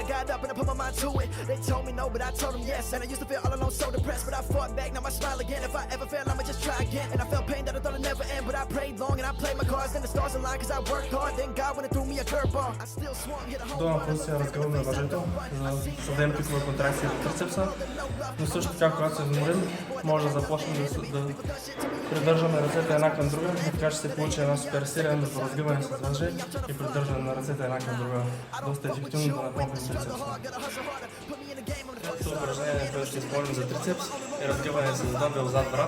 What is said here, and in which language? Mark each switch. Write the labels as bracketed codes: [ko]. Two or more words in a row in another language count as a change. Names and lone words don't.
[en] Got up and I put my mind to it. They told me no, but I told them yes. And I used to feel all alone, so depressed. But I fought back, now I smile again. If I ever fail, I'ma just try again. And I felt pain that I thought I'd never end. But I prayed long and I played my cards. Then the stars aligned, cause I worked hard. Then God went and threw me a curveball. I still swung, hit a home [bg] Долна позиция разгъваме въжето, за да създадем пикова контракция в трицепса. Но също така, когато се изморим, може да започнем да придържаме ръцете една към друга, така ще се получи една супер силен между разгъване с въже и придържане на ръцете една към друга. Доста ефективно да напомпим трицепса. Това упражнение, което ще използвам за трицепс, е разгъване с дъмбел зад врат.